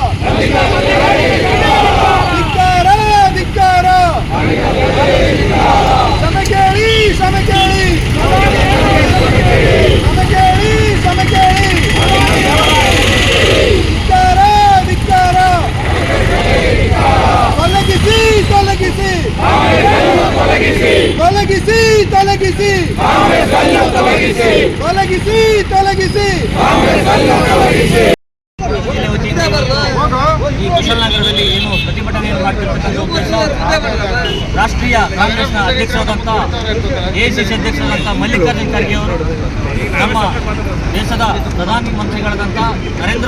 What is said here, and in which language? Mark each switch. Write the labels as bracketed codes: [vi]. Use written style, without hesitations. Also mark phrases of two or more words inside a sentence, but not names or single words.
[mr] धिक्कार धिक्कार समकेळी समकेळी समकेळी समकेळी धिक्कार धिक्कार [kn] ತೊಲಗಿಸಿ ತೊಲಗಿಸಿ ತೊಲಗಿಸಿ ತೊಲಗಿಸಿ ತೊಲಗಿಸಿ ತೊಲಗಿಸಿ ಈ ಕುಶಾಲನಗರದಲ್ಲಿ ಏನು ಪ್ರತಿಭಟನೆಯನ್ನು ಮಾಡ್ತಿರ್ತಕ್ಕಂಥ ಉದ್ದೇಶ ರಾಷ್ಟ್ರೀಯ ಕಾಂಗ್ರೆಸ್ನ ಅಧ್ಯಕ್ಷರಾದಂಥ ಎಐಸಿಸಿ ಅಧ್ಯಕ್ಷರಾದಂಥ ಮಲ್ಲಿಕಾರ್ಜುನ್ ಖರ್ಗೆ ಅವರು ನಮ್ಮ ದೇಶದ ಪ್ರಧಾನಮಂತ್ರಿಗಳಾದಂಥ ನರೇಂದ್ರ